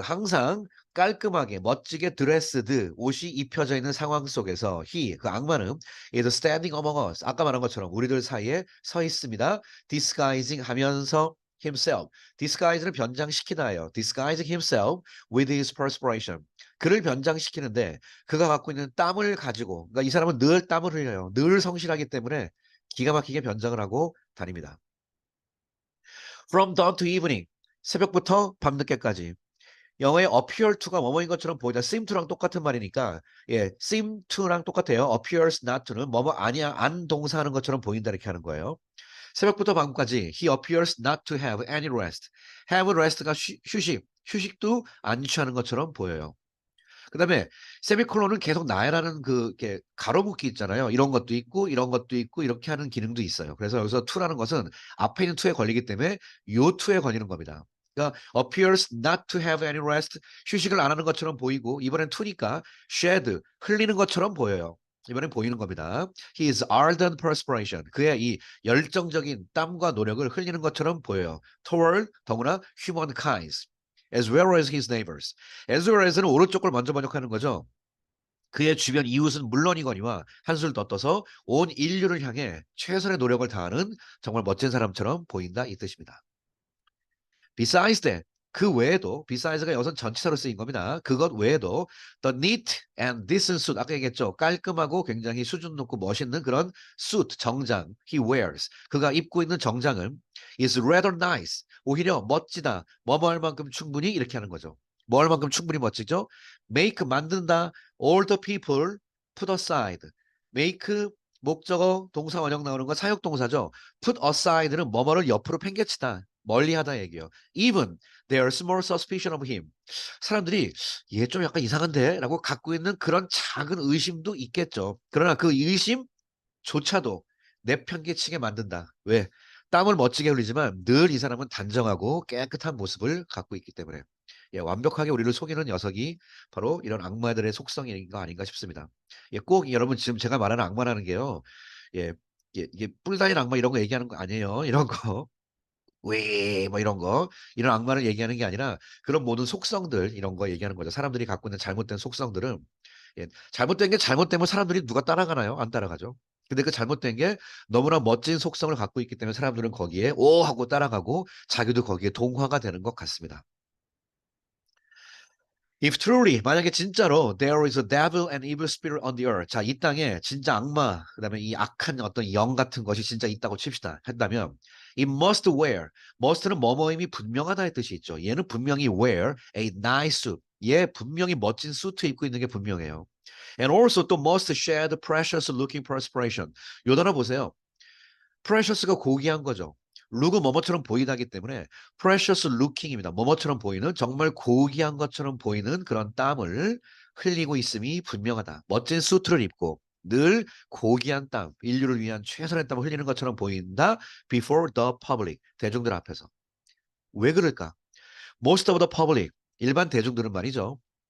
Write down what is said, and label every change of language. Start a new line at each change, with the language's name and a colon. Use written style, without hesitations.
Korean: 항상 깔끔하게 멋지게 드레스드 옷이 입혀져 있는 상황 속에서 그 악마는
English: is standing among us.
Korean: 아까 말한 것처럼 우리들 사이에 서 있습니다. disguising 하면서 himself. disguise를 변장시키다예요.
English: disguise himself with his perspiration.
Korean: 그를 변장시키는데 그가 갖고 있는 땀을 가지고 그러니까 이 사람은 늘 땀을 흘려요. 늘 성실하기 때문에 기가 막히게 변장을 하고 다닙니다.
English: From dawn to evening.
Korean: 새벽부터 밤늦게까지. 영어의 appear to가 뭐뭐인 것처럼 보이다. seem to랑 똑같은 말이니까 예, seem to랑 똑같아요. appears not to는 뭐뭐 아니야 안 동사하는 것처럼 보인다 이렇게 하는 거예요. 새벽부터 밤까지
English: he appears not to have any rest.
Korean: have rest가 휴식도 안 취하는 것처럼 보여요. 그다음에 세미콜론은 계속 나열하는 그 이렇게 가로묶기 있잖아요. 이런 것도 있고 이런 것도 있고 이렇게 하는 기능도 있어요. 그래서 여기서 to라는 것은 앞에 있는 to에 걸리기 때문에 요 to에 걸리는 겁니다. 그러니까
English: appears not to have any rest
Korean: 휴식을 안 하는 것처럼 보이고 이번엔 to니까 shed 흘리는 것처럼 보여요. 이번엔 보이는 겁니다.
English: His ardent perspiration
Korean: 그의 이 열정적인 땀과 노력을 흘리는 것처럼 보여요.
English: toward
Korean: 더구나
English: humankind as well as his neighbors.
Korean: as well as는 오른쪽 걸 먼저 번역하는 거죠. 그의 주변 이웃은 물론이거니와 한술 더 떠서 온 인류를 향해 최선의 노력을 다하는 정말 멋진 사람처럼 보인다 이 뜻입니다. Besides that, 그 외에도 besides가 여기서 전치사로 쓰인 겁니다. 그것 외에도 the neat and decent suit 아까 얘기했죠. 깔끔하고 굉장히 수준 높고 멋있는 그런 suit 정장 he wears 그가 입고 있는 정장은
English: is rather nice
Korean: 오히려 멋지다 뭐뭐 할 만큼 충분히 이렇게 하는 거죠. 뭐 할 만큼 충분히 멋지죠. make 만든다 all the people put aside make 목적어 동사 원형 나오는 건 사역동사죠. put aside는 뭐뭐를 옆으로 팽개치다 멀리하다 얘기요.
English: Even their small suspicion of him.
Korean: 사람들이 얘 좀 약간 이상한데? 라고 갖고 있는 그런 작은 의심도 있겠죠. 그러나 그 의심조차도 내팽개치게 만든다. 왜? 땀을 멋지게 흘리지만 늘 이 사람은 단정하고 깨끗한 모습을 갖고 있기 때문에 예, 완벽하게 우리를 속이는 녀석이 바로 이런 악마들의 속성인 거 아닌가 싶습니다. 예, 꼭 여러분 지금 제가 말하는 악마라는 게요. 예, 이게 뿔 달린 악마 이런 거 얘기하는 거 아니에요. 이런 거. 왜, 뭐 이런 거, 이런 악마를 얘기하는 게 아니라 그런 모든 속성들, 이런 거 얘기하는 거죠. 사람들이 갖고 있는 잘못된 속성들은, 예, 잘못된 게 잘못되면 사람들이 누가 따라가나요? 안 따라가죠. 근데 그 잘못된 게 너무나 멋진 속성을 갖고 있기 때문에 사람들은 거기에 오 하고 따라가고 자기도 거기에 동화가 되는 것 같습니다.
English: If truly
Korean: 만약에 진짜로
English: there is a devil and evil spirit on the earth.
Korean: 자, 이 땅에 진짜 악마, 그다음에 이 악한 어떤 영 같은 것이 진짜 있다고 칩시다. 한다면
English: it must wear.
Korean: must는 뭐뭐임이 분명하다의 뜻이 있죠. 얘는 분명히
English: wear a nice suit.
Korean: 얘 분명히 멋진 수트 입고 있는 게 분명해요.
English: And also 또 must shed precious looking perspiration.
Korean: 요 단어 보세요. precious가 고귀한 거죠. 룩은 뭐뭐처럼 보이다기 때문에 precious looking입니다. 뭐뭐처럼 보이는 정말 고귀한 것처럼 보이는 그런 땀을 흘리고 있음이 분명하다. 멋진 수트를 입고 늘 고귀한 땀, 인류를 위한 최선의 땀을 흘리는 것처럼 보인다.
English: before the public,
Korean: 대중들 앞에서. 왜 그럴까?
English: most of the public,
Korean: 일반 대중들은 말이죠.